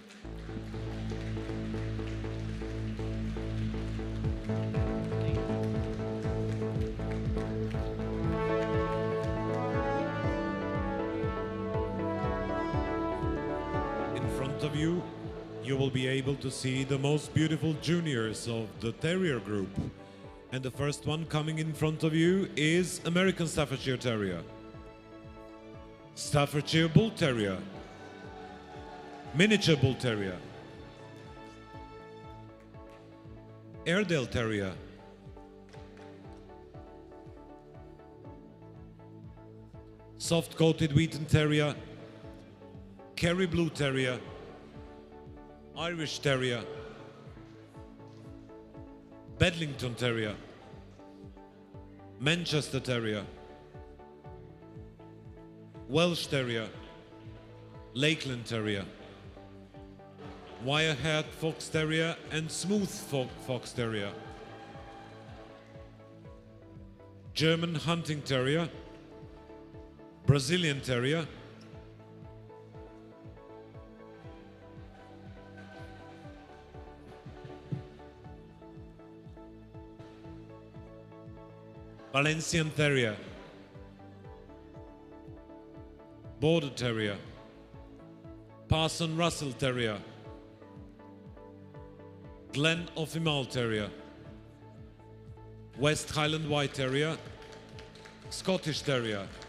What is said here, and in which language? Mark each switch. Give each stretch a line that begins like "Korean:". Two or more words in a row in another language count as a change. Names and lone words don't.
English: In front of you, you will be able to see the most beautiful juniors of the terrier group. And the first one coming in front of you is American Staffordshire Terrier, Staffordshire Bull Terrier, Miniature Bull Terrier, Airedale Terrier, Soft-coated Wheaten Terrier, Kerry Blue Terrier, Irish Terrier, Bedlington Terrier, Manchester Terrier, Welsh Terrier, Lakeland Terrier, Wire-haired Fox Terrier and Smooth Fox Terrier, German Hunting Terrier, Brazilian Terrier, Valencian Terrier, Border Terrier, Parson Russell Terrier, Glen Offimal Terrier, West Highland White Terrier, Scottish Terrier,